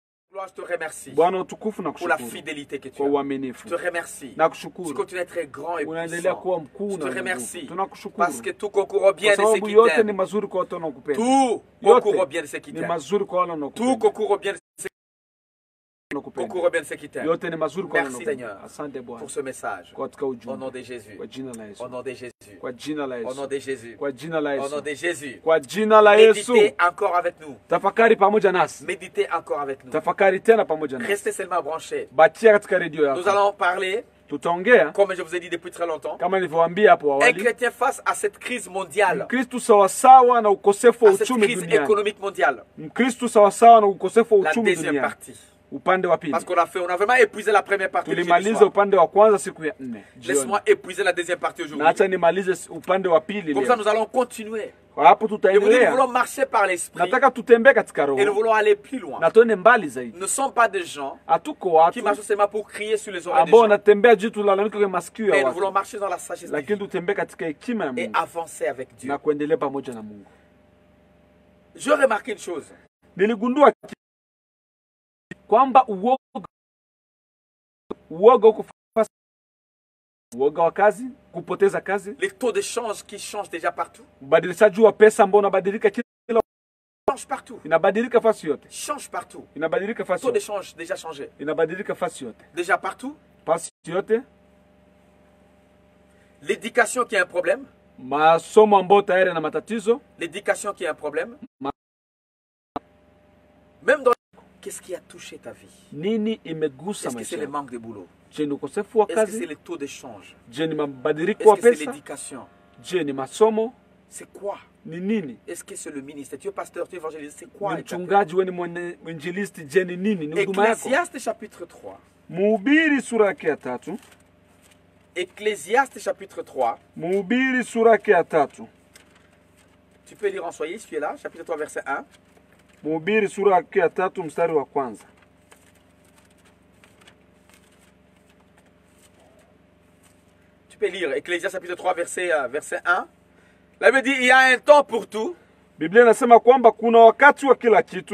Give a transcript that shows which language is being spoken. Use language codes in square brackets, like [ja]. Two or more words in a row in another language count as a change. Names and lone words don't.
[fr] Gloire, je te remercie [sw] Bwana utukufu na [fr] pour la [sw] kushukuru [fr] fidélité que tu [sw] kwa [fr] as. [sw] uaminifu. [fr] Je te remercie. [sw] Na [fr] Tu [sw] kushukuru [fr] continues à être grand et [sw] unaendelea [fr] puissant. [sw] kuwa mkuu [fr] Je [sw] na [fr] te [sw] mwenye [fr] remercie [sw] nguvu. Tunakushukuru [fr] parce que tout concourt au bien [sw] kwa [fr] de ceux [sw] sababu [fr] qui [sw] yote ni [fr] t'aiment. [sw] mazuri kwa watu wanaokupenda. [fr] Tout concourt au [sw] Yote [fr] bien de ceux qui [sw] ni [fr] t'aiment. [sw] mazuri kwa wale [fr] Tout [sw] wanaokupenda. [fr] concourt au bien de ceux [sw] Wanakupenda. [fr] concourt au bien de ceux qui t'aiment. [sw] Yote ni mazuri kwa [fr] Merci [sw] wanaokupenda. [fr] Seigneur [sw] Asante Bwana [fr] pour ce message. [sw] katika [fr] Au [sw] ujumbe. [fr] nom de Jésus. [sw] Kwa jina la Yesu. [fr] Au nom de Jésus. [sw] Kwa jina la [fr] Au nom [sw] Yesu. [fr] de Jésus. [sw] Kwa jina la [fr] Au nom [sw] Yesu. [fr] de Jésus. [sw] Kwa jina la Yesu. [fr] Méditez encore avec nous. [sw] Tafakari pamoja nasi. [fr] Méditez encore avec nous. [sw] Tafakari tena pamoja nasi. [fr] Restez seulement branchés. [sw] Bakia katika redio [fr] Nous [sw] yako. [fr] allons parler, [sw] Tutaongea [fr] comme je vous ai dit depuis très longtemps, [sw] kama nilivyowaambia hapo [fr] un [sw] awali. [fr] chrétien face à cette crise mondiale, [sw] Mkristu sawasawa na ukosefu wa [fr] à cette [sw] uchumi [fr] crise [sw] duniani. [fr] économique mondiale. [sw] Mkristu sawasawa na ukosefu wa [fr] La [sw] uchumi [fr] deuxième [sw] duniani. [fr] partie. [sw] Upande wa pili. [fr] Parce qu'on a vraiment épuisé la première partie. du jeudi [sw] Tulimaliza [fr] soir. [sw] upande wa kwanza siku ya 4. [fr] Laisse-moi épuiser la deuxième partie [sw] Na [fr] aujourd'hui. [sw] acha nimalize upande wa pili [fr] Comme ça, [sw] leo. [fr] nous allons continuer. [sw] Kwa hapo [fr] Et vous dites, nous [sw] tutaendelea. [fr] voulons marcher par l'esprit [sw] Nataka tutembee katika [fr] et nous [sw] roho [fr] voulons aller plus loin. [sw] na tuende mbali zaidi. [fr] Nous ne sommes pas des gens [sw] Hatuko [fr] qui [sw] watu [fr] marchent seulement pour crier sur les oreilles des [sw] ambao [fr] gens. [sw] wanatembea juu tulalamika kwa masikio [fr] Mais [sw] ya [fr] nous voulons [sw] watu, [fr] marcher dans la sagesse de [sw] lakini [fr] Dieu [sw] tutembee katika hekima ya [fr] et [sw] Mungu [fr] avancer avec Dieu. [sw] na kuendelea pamoja na Mungu. [fr] Je remarque une chose. [sw] Niligundua kwamba uoga uko fasi, uoga wa kazi, kupoteza kazi, [fr] Les taux de change qui changent déjà partout. [sw] ubadilishaji wa pesa ambao unabadilika kila, [fr] Change partout. [sw] inabadilika fasi yote, [fr] Change partout. [sw] inabadilika fasi [fr] Taux de [sw] yote, [fr] change déjà changé. [sw] inabadilika fasi yote, [fr] Déjà partout. [sw] fasi yote. [fr] L'éducation qui est un problème. [sw] Masomo ambao tayari na matatizo, [fr] L'éducation qui est un problème. Même dans... Qu'est-ce qui a touché ta vie? [sw] nini imegusa [fr] Est-ce que c'est [sw] maisha [fr] le [sw] yako? [fr] manque de boulot? [sw] Je ni ukosefu wa [fr] Est-ce que c'est [sw] kazi? [fr] les taux de change? [sw] Je ni mabadiliko [fr] Est-ce [sw] wa [fr] que c'est [sw] pesa? [fr] l'éducation? [sw] Je ni masomo? [fr] C'est quoi? [sw] Ni nini? [fr] Est-ce que c'est le ministère? Tu es pasteur, tu es évangéliste, c'est quoi? [sw] Ni [fr] exactement? [sw] mchungaji, wewe ni mwinjilisti, je ni nini? Ni huduma yako? [fr] Ecclésiaste chapitre 3. [sw] Mhubiri sura yake ya 3. [fr] Ecclésiaste chapitre 3. [sw] Mhubiri sura yake ya 3. [fr] Tu peux lire en soyez, si tu es là, chapitre 3, verset 1. [sw] Mhubiri sura yake ya 3 mstari wa kwanza. [fr] Tu peux lire Ecclésiaste chapitre 3, verset 1. La Bible dit, il y a un temps pour tout, [sw] Biblia inasema kwamba kuna wakati wa kila kitu,